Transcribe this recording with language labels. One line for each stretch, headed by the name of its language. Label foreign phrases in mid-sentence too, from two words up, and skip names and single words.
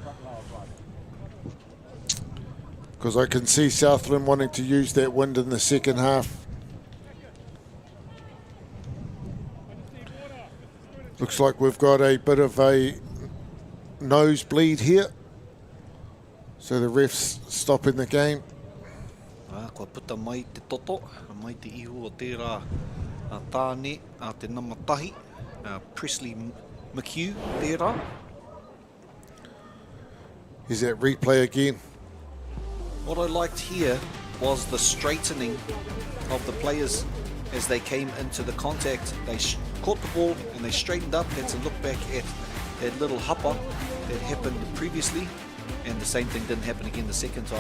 English: Because I can see Southland wanting to use that wind in the second half. Looks like we've got a bit of a nosebleed here. So the ref's stopping the game.
Māori: Kua puta mai te toto, mai te ihu o tērā tāne a te namatahi, Presley McHugh tērā.
English: Is that replay again? What I liked here was the straightening of the players as they came into the contact. They caught the ball and they straightened up. That's a look back at that little hupper that happened previously, and the same thing didn't happen again the second time.